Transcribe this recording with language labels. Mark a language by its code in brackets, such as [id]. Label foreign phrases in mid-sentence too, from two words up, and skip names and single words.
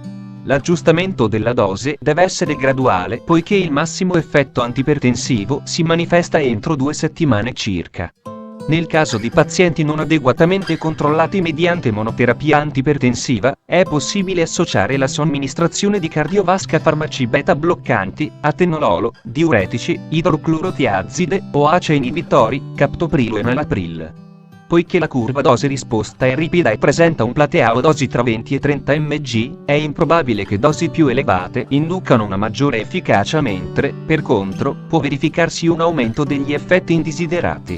[it] L'aggiustamento della dose deve essere graduale, poiché il massimo effetto antipertensivo si manifesta entro 2 settimane circa. Nel caso di pazienti non adeguatamente controllati mediante monoterapia antipertensiva, è possibile associare la somministrazione di CardioVasc a farmaci beta bloccanti, atenololo, diuretici, idroclorotiazide o ACE inibitori, captoprilo e enalapril. Poiché la curva dose-risposta è ripida e presenta un plateau dosi tra 20 e 30 mg, è improbabile che dosi più elevate inducano una maggiore efficacia, mentre, per contro, può verificarsi un aumento degli effetti indesiderati.